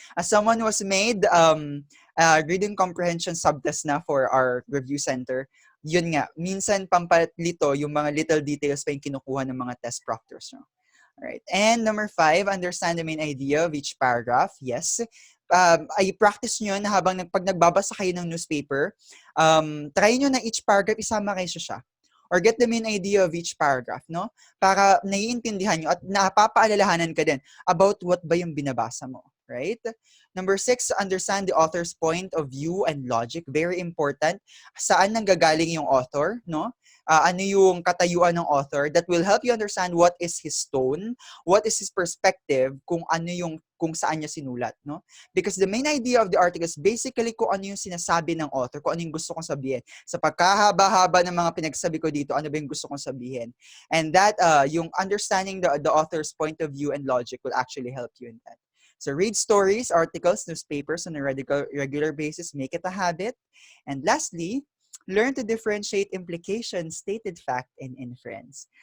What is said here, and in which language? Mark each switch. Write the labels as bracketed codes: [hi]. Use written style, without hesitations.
[en] As someone who has made reading comprehension subtest [tl] na for our review center, yun nga, minsan pampalito yung mga little details pa yung kinukuha ng mga test proctors. [en] No? Alright. And number 5, understand the main idea of each paragraph. Yes. [tl] Ay practice nyo na habang pag nagbabasa kayo ng newspaper, try nyo na each paragraph, isama kayo siya. [en] Or get the main idea of each paragraph, [tl] no? Para naiintindihan nyo at napapaalalahanan ka din [en] about what [tl] ba yung binabasa mo, right? [en] Number 6, understand the author's point of view and logic. Very important. [tl] Saan nanggagaling yung author, no? Ano yung katayuan ng author [en] that will help you understand what is his tone, what is his perspective, [tl] kung saan niya sinulat, no? [en] Because the main idea of the article is basically [tl] kung ano yung sinasabi ng author, kung ano yung gusto kong sabihin. Sa pagkahaba-haba ng mga pinagsabi ko dito, ano ba yung gusto kong sabihin? [en] And that, [tl] yung understanding [en] the author's point of view and logic will actually help you in that. So read stories, articles, newspapers on a regular basis. Make it a habit. And lastly, learn to differentiate implication, stated fact, and inference.